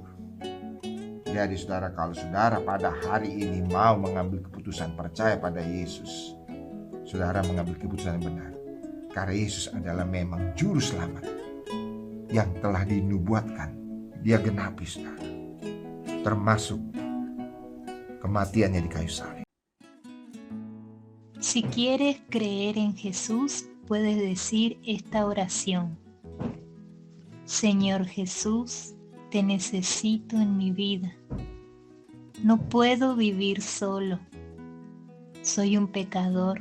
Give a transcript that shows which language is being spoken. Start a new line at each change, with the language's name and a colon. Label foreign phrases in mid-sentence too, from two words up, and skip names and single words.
Indonesian: Jadi saudara, kalau saudara pada hari ini mau mengambil keputusan percaya pada Yesus, saudara mengambil keputusan yang benar. Karena Yesus adalah memang juru selamat yang telah dinubuatkan. Dia genapi, saudara, termasuk kematiannya di kayu salib.
Spanish: Si quieres creer en Jesús, puedes decir esta oración. Señor Jesús, te necesito en mi vida. No puedo vivir solo. Soy un pecador.